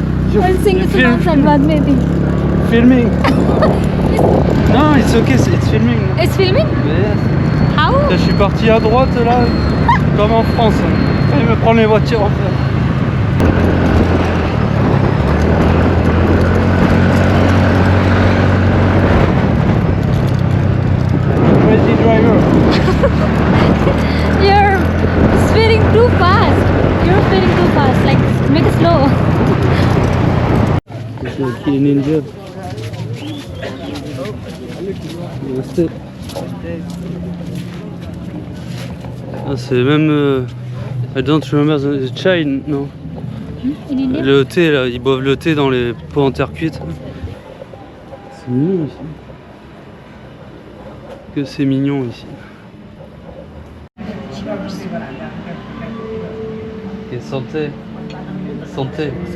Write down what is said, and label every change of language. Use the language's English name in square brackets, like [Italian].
[English] I'm saying it's the wrong side, but maybe. Filming. [French] Non, [English] it's okay, it's filming. It's filming? Yes. How? [French] Je suis parti à droite là, comme en France. Et me prendre les voitures en fait. [English] Crazy driver. You're speeding too fast. You're speeding too fast. Like, make it slow. [French] C'est [English] in India. [French] Ah, c'est même. [English] I don't remember the chai, [French] non. [English] In India? [French] Le thé là, ils boivent le thé dans les pots en terre cuite. C'est mignon ici. Que c'est mignon ici. Et santé. Santé.